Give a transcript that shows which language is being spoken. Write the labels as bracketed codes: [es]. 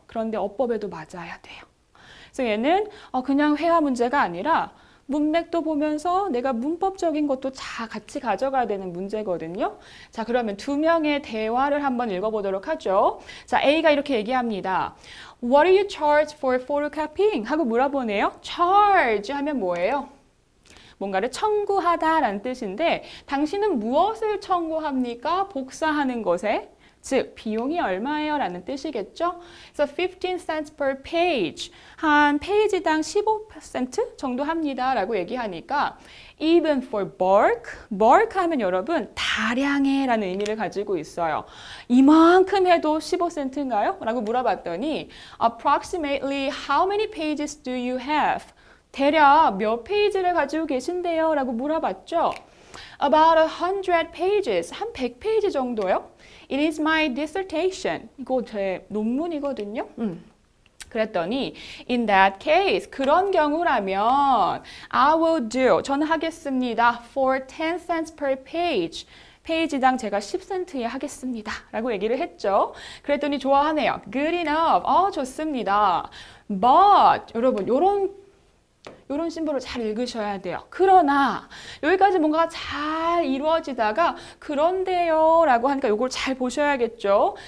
[ko] 그런데 어법에도 맞아야 돼요. 그래서 얘는 그냥 회화 문제가 아니라 문맥도 보면서 내가 문법적인 것도 다 같이 가져가야 되는 문제거든요. 자, 그러면 두 명의 대화를 한번 읽어보도록 하죠. 자, A가 이렇게 얘기합니다. [en] What do you charge for photocopying? [ko] 하고 물어보네요. charge 하면 뭐예요? 뭔가를 청구하다라는 뜻인데 당신은 무엇을 청구합니까? 복사하는 것에 즉 비용이 얼마예요? 라는 뜻이겠죠. 그래서 [en] 15 cents per page, [ko] 한 페이지당 15% 정도 합니다 라고 얘기하니까 [en] even for bulk [ko] 하면 여러분 다량의 라는 의미를 가지고 있어요. 이만큼 해도 15센트인가요? 라고 물어봤더니 [en] approximately how many pages do you have? [ko] 대략 몇 페이지를 가지고 계신데요? 라고 물어봤죠. [en] About 100 pages, [ko] 한 100페이지 정도요? [en] It is my dissertation. [ko] 이거 제 논문이거든요. 그랬더니 [en] in that case, [ko] 그런 경우라면 [en] I will do, [ko] 저는 하겠습니다. [en] For 10 cents per page. [ko] 페이지당 제가 10센트에 하겠습니다. 라고 얘기를 했죠. 그랬더니 좋아하네요. [en] Good enough. [ko] 좋습니다. But, 여러분, 요런 심볼을 잘 읽으셔야 돼요. 그러나 여기까지 뭔가 잘 이루어지다가 그런데요 라고 하니까 요걸 잘 보셔야겠죠.